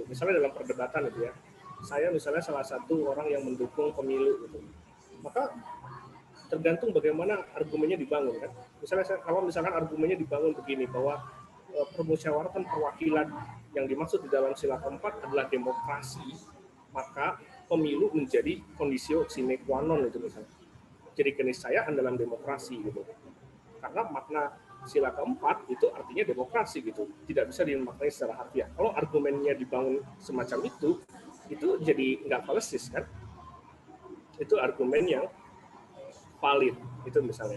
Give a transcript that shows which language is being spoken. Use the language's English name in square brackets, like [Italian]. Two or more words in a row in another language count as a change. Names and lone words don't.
[Indonesian] Misalnya dalam perdebatan itu ya, saya misalnya salah satu orang yang mendukung pemilu gitu, maka tergantung bagaimana argumennya dibangun kan. Kalau misalkan argumennya dibangun begini bahwa permusyawaratan perwakilan yang dimaksud di dalam sila keempat adalah demokrasi, maka pemilu menjadi [Latin] kondisio sine qua non [Indonesian] itu misalnya. Jadi keniscayaan dalam demokrasi gitu. Karena makna sila keempat itu artinya demokrasi gitu, tidak bisa dimaknai secara harfiah. Kalau argumennya dibangun semacam itu jadi nggak falesis kan? Itu argumen yang valid itu misalnya.